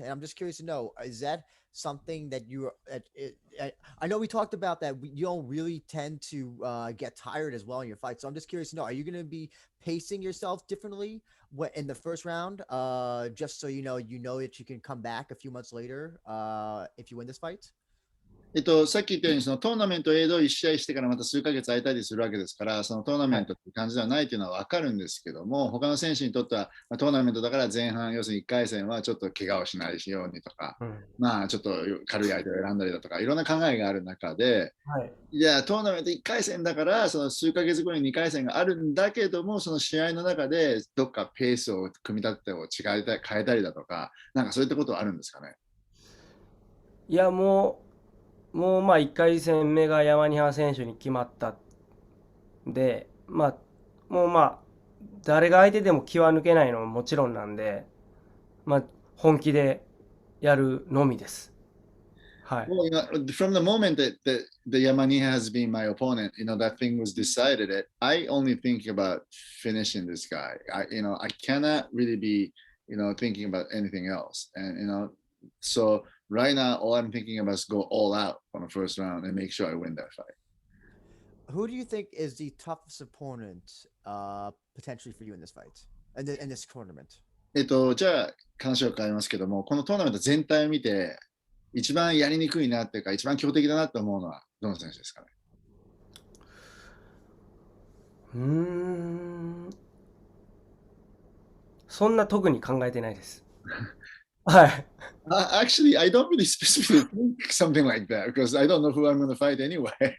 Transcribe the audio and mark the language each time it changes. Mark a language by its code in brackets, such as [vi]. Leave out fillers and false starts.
[en] And I'm just curious to know, is that something that you I know we talked about that you don't really tend to get tired as well in your fight. So I'm just curious to know: are you going to be pacing yourself differently in the first round, just so you know that you can come back a few months later if you win this fight? [ja] さっき言ったように、そのトーナメント A 同1試合してからまた数ヶ月空いたりするわけですから、そのトーナメントっていう感じではないというのは分かるんですけども、他の選手にとっては、まあ、トーナメントだから前半、要するに1回戦はちょっと怪我をしないようにとか、うん。まあちょっと軽い相手を選んだりだとか、いろんな考えがある中で、はい。いや、トーナメント1回戦だから、その数ヶ月後に2回戦があるんだけども、その試合の中でどっかペースを組み立ててを違えた変えたりだとか、なんかそういったことはあるんですかね。いや、もうまあ1回戦目が山ニハ選手に決まったんで、まあ、もうまあ、誰が相手でも気は抜けないのももちろんなんで、まあ、本気でやるのみです。はい。 [en] Well, from the moment that Yamaniha has been my opponent, that thing was decided. I only think about finishing this guy. I cannot really be, thinking about anything else. And so right now, all I'm thinking about is go all out on the first round and make sure I win that fight. Who do you think is the toughest opponent potentially for you in this fight in this tournament? [ja] じゃあ話を変えますけども、このトーナメント全体を見て、一番やりにくいなっていうか、一番強敵だなと思うのは、どの選手ですかね。うーん、そんな特に考えてないです。はい。 [en] Actually, I don't really specifically think something like that because I don't know who I'm going to fight anyway.